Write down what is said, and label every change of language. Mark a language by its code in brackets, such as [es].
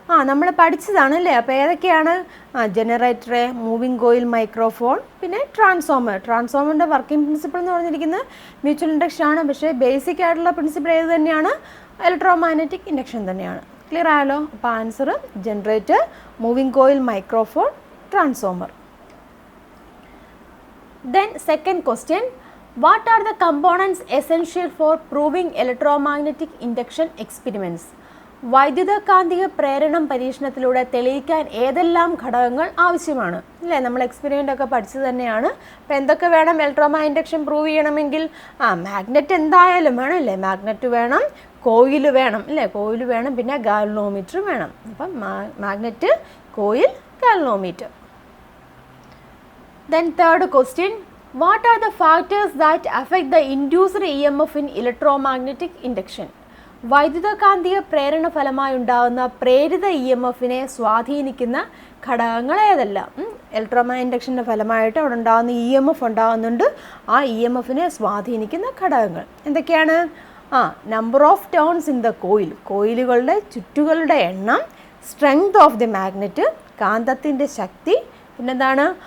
[ml] നമ്മൾ പഠിച്ചതാണ് അല്ലേ. അപ്പോൾ ഏതൊക്കെയാണ്? ജനറേറ്റർ, മൂവിങ് കോയിൽ, മൈക്രോഫോൺ, പിന്നെ ട്രാൻസ്ഫോമറിൻ്റെ വർക്കിംഗ് പ്രിൻസിപ്പിൾ എന്ന് പറഞ്ഞിരിക്കുന്നത് മ്യൂച്വൽ ഇൻഡക്ഷൻ ആണ്. പക്ഷേ ബേസിക് ആയിട്ടുള്ള പ്രിൻസിപ്പിൾ ഏത് തന്നെയാണ്? ഇലക്ട്രോമാഗ്നറ്റിക് ഇൻഡക്ഷൻ തന്നെയാണ്. ക്ലിയർ ആയല്ലോ? അപ്പോൾ answer generator, moving coil, microphone, transformer. [en] Then second question, what are the components essential for proving electromagnetic induction experiments? [ml] വൈദ്യുതകാന്തിക പ്രേരണം പരീക്ഷണത്തിലൂടെ തെളിയിക്കാൻ ഏതെല്ലാം ഘടകങ്ങൾ ആവശ്യമാണ് അല്ലേ? നമ്മൾ എക്സ്പെരിമെൻ്റ് ഒക്കെ പഠിച്ചത് തന്നെയാണ്. അപ്പോൾ എന്തൊക്കെ വേണം ഇലക്ട്രോമാഗ്നറ്റിക് ഇൻഡക്ഷൻ പ്രൂവ് ചെയ്യണമെങ്കിൽ? മാഗ്നറ്റ് എന്തായാലും വേണം അല്ലേ. മാഗ്നറ്റ് വേണം, കോയിൽ വേണം അല്ലേ, കോയിൽ വേണം, പിന്നെ ഗാൽവനോമീറ്റർ വേണം. അപ്പം magnet, coil, galvanometer. [en] Then third question, what are the factors that affect the induced EMF in electromagnetic induction? [ml] വൈദ്യുതകാന്തിക പ്രേരണ ഫലമായി ഉണ്ടാകുന്ന പ്രേരിത EMFനെ സ്വാധീനിക്കുന്ന ഘടകങ്ങൾ ഏതെല്ലാം? ഇലക്ട്രോമാഗ്നറ്റിക് ഇൻഡക്ഷൻ്റെ ഫലമായിട്ട് അവിടെ ഉണ്ടാകുന്ന EMF ഉണ്ടാകുന്നുണ്ട്. ആ EMFനെ സ്വാധീനിക്കുന്ന ഘടകങ്ങൾ എന്തൊക്കെയാണ്? [en] number of turns in the coil, [ml] കോയിലുകളുടെ ചുറ്റുകളുടെ എണ്ണം, [en] strength of the magnet, [ml] കാന്തത്തിൻ്റെ ശക്തി, പിന്നെന്താണ്?